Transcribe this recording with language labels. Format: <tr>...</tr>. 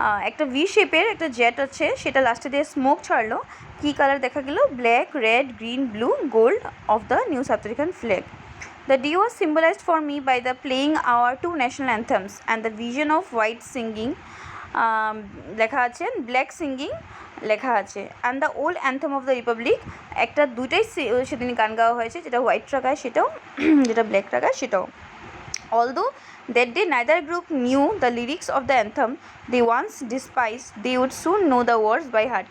<bn>একটা ভি শেপের একটা জেট আছে, সেটা লাস্টে দিয়ে স্মোক ছাড়লো। কী কালার দেখা গেল?</bn> <en>Black, red, green, blue, gold of the new South African flag. The day was symbolized for me by the playing our two national anthems and the vision of white singing</en> <bn>লেখা আছে,</bn> <en>Black singing লেখা আছে, and the old anthem of the republic.</en> <bn>একটা দুইটাই সেদিন গান গাওয়া হয়েছে, যেটা হোয়াইট রাখায় সেটাও, যেটা ব্ল্যাক রাখায় সেটাও।</bn> <en>Although that day neither group knew the lyrics of the anthem they once despised, they would soon know the words by heart.</en>